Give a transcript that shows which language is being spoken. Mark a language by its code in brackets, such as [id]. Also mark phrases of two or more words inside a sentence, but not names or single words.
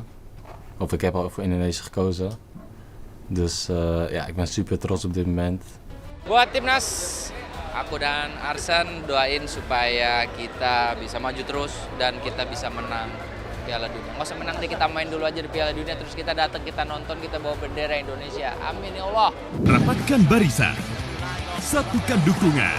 [nl] Of ik heb al voor Indonesië gekozen. Dus ja, ik ben super trots op dit moment. [id] Buat timnas, aku dan Arsen doain supaya kita bisa maju terus dan kita bisa menang Piala Dunia. Nggak usah menang deh, kita main dulu aja di Piala Dunia, terus kita datang, kita nonton, kita bawa bendera Indonesia. Amin ya Allah. Rapatkan barisan, satukan dukungan.